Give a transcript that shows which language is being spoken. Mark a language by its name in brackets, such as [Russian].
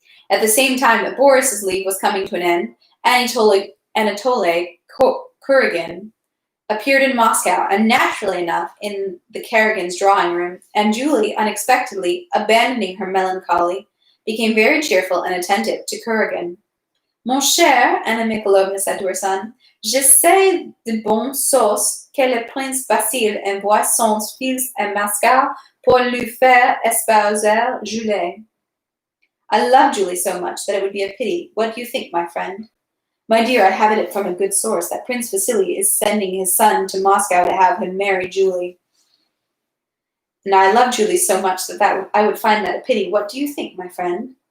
[English] At the same time that Boris's leave was coming to an end, Anatoly Kuragin appeared in Moscow, and naturally enough in the Karagins' drawing room, and Julie, unexpectedly, abandoning her melancholy, became very cheerful and attentive to Kuragin. [French] Mon cher, [English] Anna Mikhailovna said to her son, [French] je sais de bonne sauce que le prince Basile envoie son fils à Moscow pour lui faire espouser Julie. [English] I love Julie so much that it would be a pity. What do you think, my friend? My dear, I have it from a good source that Prince Vasily is sending his son to Moscow to have him marry Julie. And I love Julie so much that I would find that a pity. What do you think, my friend?